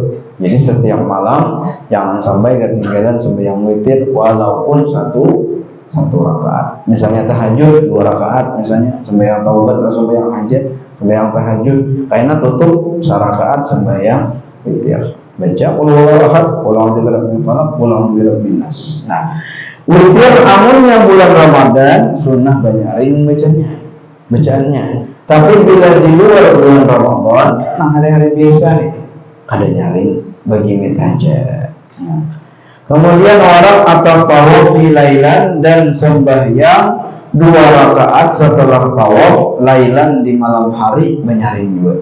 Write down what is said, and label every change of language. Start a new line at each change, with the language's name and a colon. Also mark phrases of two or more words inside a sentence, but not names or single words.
Banjar: Jadi setiap malam jangan sampai ketinggalan sembahyang witir walaupun satu rakaat. Misalnya tahajud 2 rakaat, misalnya sembahyang taubat atau sembahyang hajat, sembahyang tahajud, karena tutup sarakaat sembahyang witir.
Arabic: Baca قل هو الله أحد قل أعوذ برب الفلق قل أعوذ برب الناس.
Banjar: Nah, witir amunnya bulan Ramadan sunnah banyarin bacaannya. Tapi bila di luar bulan Ramadan, nah hari-hari biasa nih, kada nyaring bagi aja. Nah. Kemudian orang atau tawaf lailan dan sembahyang 2 rakaat setelah tawaf lailan di malam hari menyaring juga.